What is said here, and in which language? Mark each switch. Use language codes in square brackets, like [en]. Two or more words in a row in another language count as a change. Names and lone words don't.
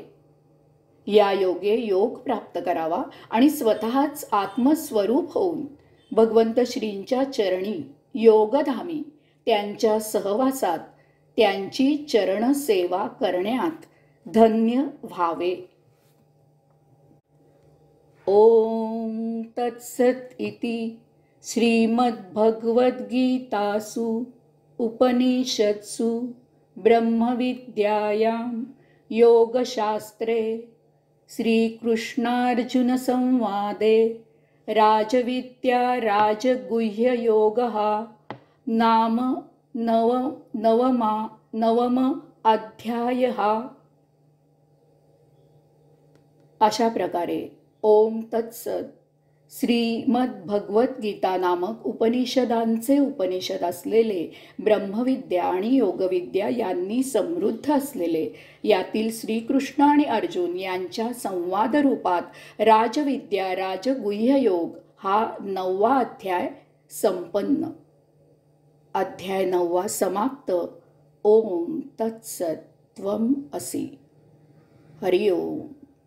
[mr] या योगे योग प्राप्त करावा आणि स्वतःच आत्मस्वरूप होऊन भगवंत श्रींच्या चरणी योगधामी त्यांच्या सहवासात त्यांची चरण सेवा करण्यात धन्य व्हावे. [sa] ओम तत्सत इति श्रीमद्भगवद्गीतासु उपनिषत्सु ब्रह्मविद्यायां योगशास्त्रे श्रीकृष्णार्जुन संवादे राजविद्या राजगुह्य योगः नाम नवम अध्यायः. [mr] अशा प्रकारे ओम तत्सत श्रीमद्भगवद्गीता नामक उपनिषदांचे उपनिषद असलेले ब्रह्मविद्या आणि योगविद्या यांनी समृद्ध असलेले यातील श्रीकृष्ण आणि अर्जुन यांच्या संवाद रूपात राजविद्या राजगुह्य योग हा 9वा अध्याय संपन्न. अध्याय 9 समाप्त. [sa] ओम तत्सत त्वम असि. हरिओम.